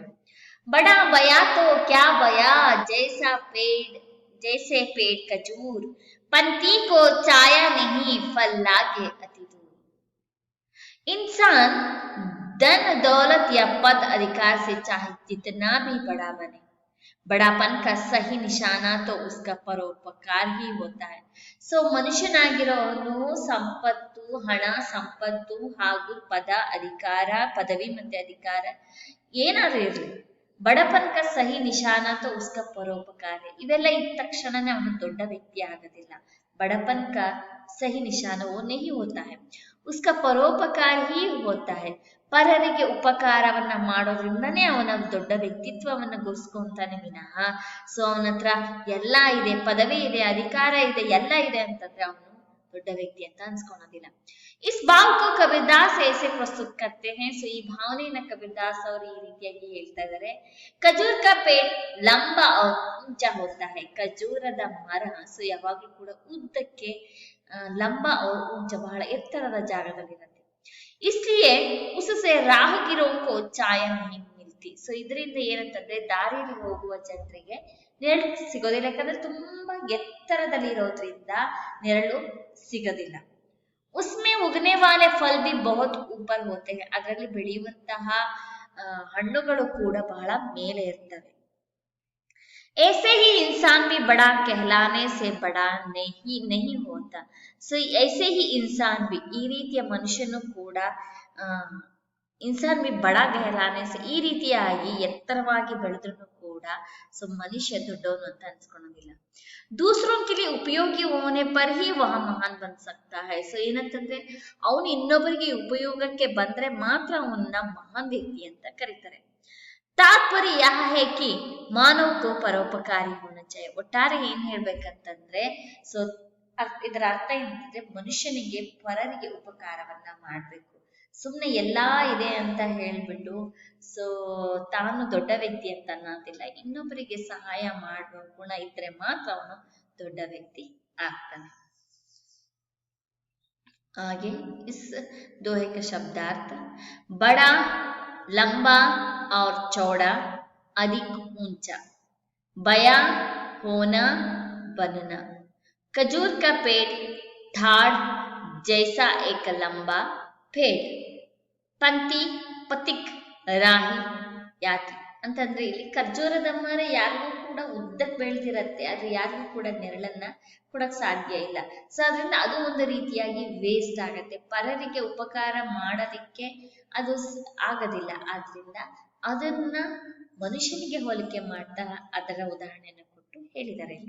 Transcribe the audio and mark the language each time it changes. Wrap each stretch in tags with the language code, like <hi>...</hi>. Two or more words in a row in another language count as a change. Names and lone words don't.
<hi>बड़ा बया तो क्या बया, जैसे पेड़ खजूर, पंथी को छाया नहीं, फल लागे अति दूर. इंसान धन दौलत या पद अधिकार से चाहे जितना भी बड़ा बने, बड़ापन का सही निशाना तो उसका परोपकार ही होता है.</hi> <kn>ಸೊ ಮನುಷ್ಯನಾಗಿರೋನು ಸಂಪತ್ತು, ಹಣ, ಸಂಪತ್ತು ಹಾಗೂ ಪದ, ಅಧಿಕಾರ, ಪದವಿ ಮತ್ತೆ ಅಧಿಕಾರ ಏನಾದ್ರೂ ಇರಲಿ,</kn> <hi>बड़प्पन का सही निशाना तो उसका परोपकार है.</hi> <kn>ಇವೆಲ್ಲ ಇದ್ದ ತಕ್ಷಣನೇ ಅವನು ದೊಡ್ಡ ವ್ಯಕ್ತಿ ಆಗೋದಿಲ್ಲ.</kn> <hi>बड़पन का सही निशाना वो नहीं होता है, उसका परोपकार ही होता है.</hi> <kn>ಪರರಿಗೆ ಉಪಕಾರವನ್ನ ಮಾಡೋದ್ರಿಂದನೇ ಅವನ ದೊಡ್ಡ ವ್ಯಕ್ತಿತ್ವವನ್ನ ಗೋಸ್ಕೊಂತಾನೆ ವಿನಃ ಸೊ ಅವನ ಹತ್ರ ಎಲ್ಲ ಇದೆ, ಪದವಿ ಇದೆ, ಅಧಿಕಾರ ಇದೆ, ಎಲ್ಲ ಇದೆ ಅಂತಂದ್ರೆ ಅವನು ದೊಡ್ಡ ವ್ಯಕ್ತಿ ಅಂತ ಅನ್ಸ್ಕೊಳೋದಿಲ್ಲ.</kn> <hi>इस भाव को कबीरदास ऐसे प्रस्तुत करते हैं.</hi> <kn>ಸೊ ಈ ಭಾವನೆಯನ್ನ ಕಬೀರ್ದಾಸ್ ಅವರು ಈ ರೀತಿಯಾಗಿ ಹೇಳ್ತಾ ಇದ್ದಾರೆ.</kn> <hi>ಖಜೂರ್ का पेड़ लंबा और ऊंचा होता है.</hi> <kn>ಖಜೂರದ ಮರ ಸೊ ಯಾವಾಗಲೂ ಕೂಡ ಉದ್ದಕ್ಕೆ ಲಂಬ</kn> <hi>और ऊंचा</hi> <kn>ಬಹಳ ಎತ್ತರದ ಜಾಗದಲ್ಲಿರುತ್ತೆ.</kn> <hi>इसलिए उससे राहगीरों को छाया नहीं मिलती.</hi> <kn>ಸೊ ಇದರಿಂದ ಏನಂತಂದ್ರೆ ದಾರಿಯಲ್ಲಿ ಹೋಗುವ ಜನರಿಗೆ ನೆರಳು ಸಿಗೋದಿಲ್ಲ, ಯಾಕಂದ್ರೆ ತುಂಬಾ ಎತ್ತರದಲ್ಲಿ ಇರೋದ್ರಿಂದ ನೆರಳು ಸಿಗೋದಿಲ್ಲ.</kn> <hi>उसमें उगने वाले फल भी बहुत ऊपर होते हैं.</hi> <kn>ಅದರಲ್ಲಿ ಬೆಳೆಯುವಂತಹ ಹಣ್ಣುಗಳು ಕೂಡ ಬಹಳ ಮೇಲೆ ಇರ್ತವೆ.</kn> <hi>ऐसे ही इंसान भी बड़ा कहलाने से बड़ा नहीं होता.</hi> <kn>ಸೊ</kn> <hi>ऐसे ही इंसान भी</hi> <kn>ಈ ರೀತಿಯ ಮನುಷ್ಯನು ಕೂಡ</kn> <hi>इंसान भी बड़ा कहलाने से</hi> <kn>ಈ ರೀತಿಯಾಗಿ ಎತ್ತರವಾಗಿ ಬೆಳೆದ್ರು ಕೂಡ ಸೊ ಮನುಷ್ಯ ದೊಡ್ಡವನು ಅಂತ ಅನ್ಸ್ಕೊಳೋದಿಲ್ಲ.</kn> <hi>दूसरों के लिए उपयोगी होने पर ही वह महान बन सकता है.</hi> <kn>ಸೊ ಏನಂತಂದ್ರೆ ಅವನು ಇನ್ನೊಬ್ಬರಿಗೆ ಉಪಯೋಗಕ್ಕೆ ಬಂದ್ರೆ ಮಾತ್ರ ಅವನ್ನ ಮಹಾನ್ ವ್ಯಕ್ತಿ ಅಂತ ಕರೀತಾರೆ.</kn> <hi>तात्पर्य यह है कि मानव को परोपकारी होना चाहिए.</hi> <kn>ಒಟ್ಟಾರೆ ಏನ್ ಹೇಳ್ಬೇಕಂತಂದ್ರೆ ಸೊ ಇದರ ಅರ್ಥ ಏನಂತಂದ್ರೆ ಮನುಷ್ಯನಿಗೆ ಪರರಿಗೆ ಉಪಕಾರವನ್ನ ಮಾಡ್ಬೇಕು. ಸುಮ್ನೆ ಎಲ್ಲಾ ಇದೆ ಅಂತ ಹೇಳ್ಬಿಟ್ಟು ಸೊ ತಾನು ದೊಡ್ಡ ವ್ಯಕ್ತಿ ಅಂತ ಅನ್ನೋದಿಲ್ಲ. ಇನ್ನೊಬ್ಬರಿಗೆ ಸಹಾಯ ಮಾಡುವ ಗುಣ ಇದ್ರೆ ಮಾತ್ರ ಅವನು ದೊಡ್ಡ ವ್ಯಕ್ತಿ ಆಗ್ತಾನೆ.</kn> <hi>आगे इस दोहे का शब्दार्थ बड़ा, लंबा और चौड़ा, अधिक ऊंचा, बया, होना, बनना. खजूर का पेड़ ठाड़ जैसा एक लंबा पेड़, पंथी पथिक राही यात्री.</hi> <kn>ಅಂತಂದ್ರೆ ಇಲ್ಲಿ ಖರ್ಜೂರದ ಮರ ಯಾರಿಗೂ ಕೂಡ ಉದ್ದಕ್ಕೆ ಬೆಳೆದಿರತ್ತೆ, ಆದ್ರೆ ಯಾರಿಗೂ ಕೂಡ ನೆರಳನ್ನ ಕೊಡಕ್ ಸಾಧ್ಯ ಇಲ್ಲ. ಸೊ ಅದರಿಂದ ಅದು ಒಂದು ರೀತಿಯಾಗಿ ವೇಸ್ಟ್ ಆಗತ್ತೆ, ಪರರಿಗೆ ಉಪಕಾರ ಮಾಡೋದಿಕ್ಕೆ ಅದು ಆಗೋದಿಲ್ಲ. ಆದ್ರಿಂದ ಅದನ್ನ ಮನುಷ್ಯನಿಗೆ ಹೋಲಿಕೆ ಮಾಡ್ತಾ ಅದರ ಉದಾಹರಣೆಯನ್ನು ಕೊಟ್ಟು ಹೇಳಿದ್ದಾರೆ ಇಲ್ಲಿ.</kn>